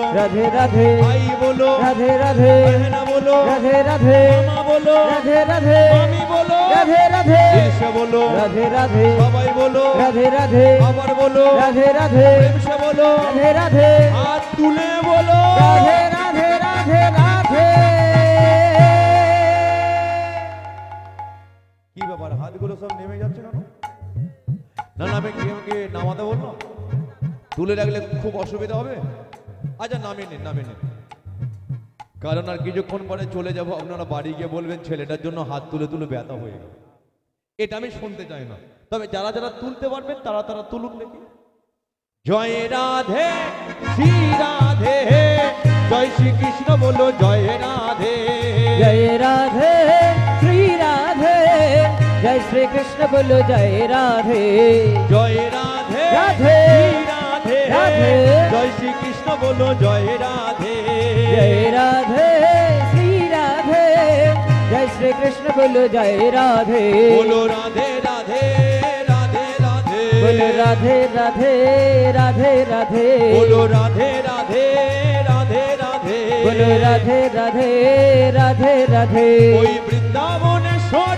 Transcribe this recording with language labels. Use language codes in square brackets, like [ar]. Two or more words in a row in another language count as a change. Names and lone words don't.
[hi] राधे राधे, भाई बोलो राधे राधे, बहना बोलो राधे राधे, मामा बोलो राधे राधे, मामी बोलो राधे राधे, दिल से बोलो राधे राधे, सबाई बोलो राधे राधे, आवर बोलो राधे राधे, प्रेम से बोलो राधे राधे, हाथ तुले बोलो राधे राधे, राधे राधे। [bn] কি ব্যাপার হাতগুলো সব নেমে যাচ্ছে কেন? না না, আমি কি নামাতে বললাম? তুলে রাখলে খুব অসুবিধা হবে। আচ্ছা, নামিয়ে নিন নামিয়ে নিন, কারণ আর কিছুক্ষণ পরে চলে যাব, আপনারা বাড়ি গিয়ে বলবেন ছেলেটার জন্য হাত তুলে তুলে ব্যথা হয়ে গেল। এটা আমি শুনতে চাই না, তবে যারা যারা তুলতে পারবেন তারা তারা তুলুন দেখি। জয় রাধে শ্রী রাধে, জয় শ্রী কৃষ্ণ বলো জয় রাধে। [hi] जय राधे, श्री राधे, जय श्री कृष्ण बोलो जय राधे। [bn] জয় রাধে রাধে, শ্রী রাধে, রাধে, জয় শ্রী কৃষ্ণ বলো জয় রাধে। [hi] जय राधे, श्री राधे, जय श्री कृष्ण बोलो जय राधे। बोलो राधे राधे राधे राधे, बोलो राधे राधे, राधे राधे, बोलो राधे राधे राधे राधे, बोलो राधे राधे, राधे राधे। [bn] ওই বৃন্দাবনে